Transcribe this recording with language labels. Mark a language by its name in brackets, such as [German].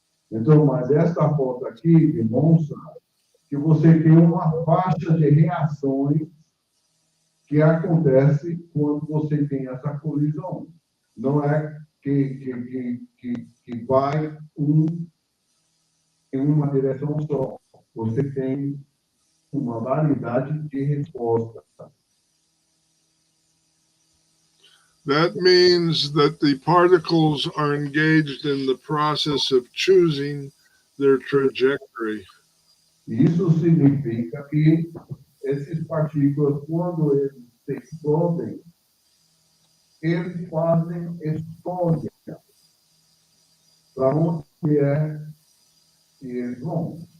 [Portuguese] Então, mas essa foto aqui demonstra que você tem uma faixa de reações que acontece quando você tem essa colisão. Não é que vai em uma direção só. Você tem uma variedade de respostas. [English] That means that the particles are engaged in the process of choosing their trajectory. [Portuguese] Isso significa que esses partículas, quando eles se explodem, eles fazem escolha para onde é que eles vão.